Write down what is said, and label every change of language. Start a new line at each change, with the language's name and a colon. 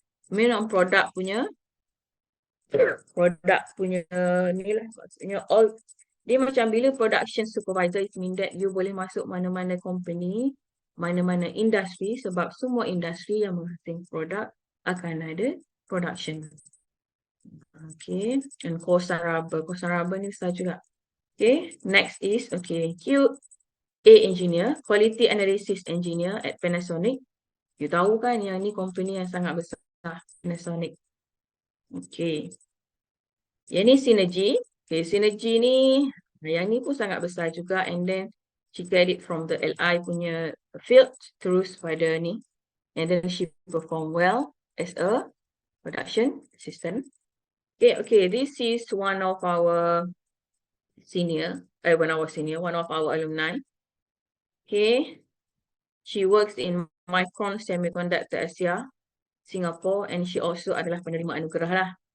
Malay: Memang produk punya ni lah, maksudnya all, dia macam bila production supervisor,
English: it mean that you
Malay: boleh masuk mana-mana company, mana-mana industri, sebab semua industri yang menghasilkan produk akan ada production. Okay, and Kosan rubber ni besar juga.
English: Okay, next is, okay, QA engineer, quality analysis engineer at Panasonic.
Malay: You tahu kan yang ni company yang sangat besar, Panasonic. Okay. Yang ni Synergy. Okay, Synergy ni, yang ni pun sangat besar juga.
English: And then she get it from the LI punya field
Malay: terus pada ni.
English: And then she perform well as a production assistant. Okay, this is one of our one of our alumni. Okay, she works in Micron Semiconductor Asia, Singapore, and she also
Malay: adalah penerima anugerah lah.